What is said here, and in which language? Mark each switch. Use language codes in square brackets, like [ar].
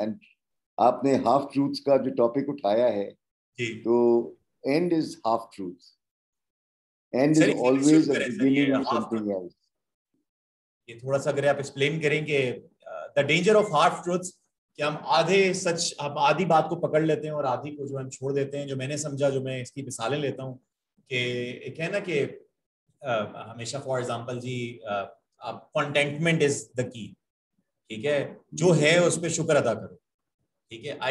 [ur] And آپ نے half truths کا جو ٹاپک اٹھایا ہے, تو [en] end is half truth. End is always a beginning of something else. [ur] یہ تھوڑا سا اگر آپ ایکسپلین کریں کہ [en] the danger of half truths, [ur] کہ ہم آدھے سچ, ہم آدھی بات کو پکڑ لیتے ہیں اور آدھی کو جو ہم چھوڑ دیتے ہیں. جو میں نے سمجھا, جو میں اس کی مثالیں لیتا ہوں کہ ایک ہے نا کہ ہمیشہ فار ایگزامپل جی [en] contentment is the key, [ur] ٹھیک ہے, جو ہے اس پہ شکر ادا کرو, ٹھیک ہے.